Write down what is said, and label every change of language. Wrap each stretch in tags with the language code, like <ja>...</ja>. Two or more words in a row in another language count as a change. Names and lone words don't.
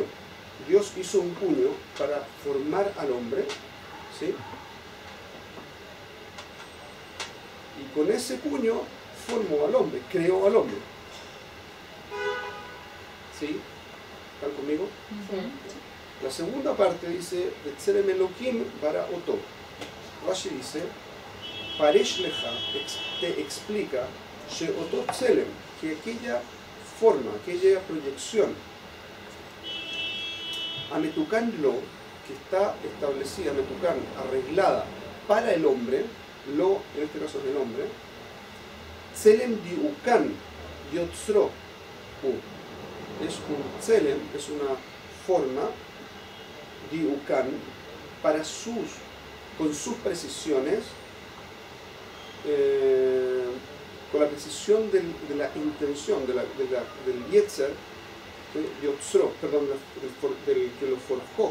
<es>Dios hizo un puño para formar al hombre, ¿sí? Y con ese puño formó al hombre, creó al hombre. ¿Sí? ¿Están conmigo? Sí. La segunda parte dice,</es> <he>בצלם אלהים ברא אתו.</he> <es>Rashi dice,</es> <he>פירש לך,</he> <es>te explica,</es> <he>שאותו צלם,</he> <es>que aquella forma, aquella proyección,</es> <he>המתוקן לו,</he> <es>que está establecida, ametukan, arreglada para el hombre, lo, en este caso es el hombre,</es> <he>צלם דיוקן יוצרו,</he> <es>es un tzelem, es una forma, diukan, con sus precisiones, con la precisión de la intención, del yetzer, yotzro, perdón, del que lo forjó.</es>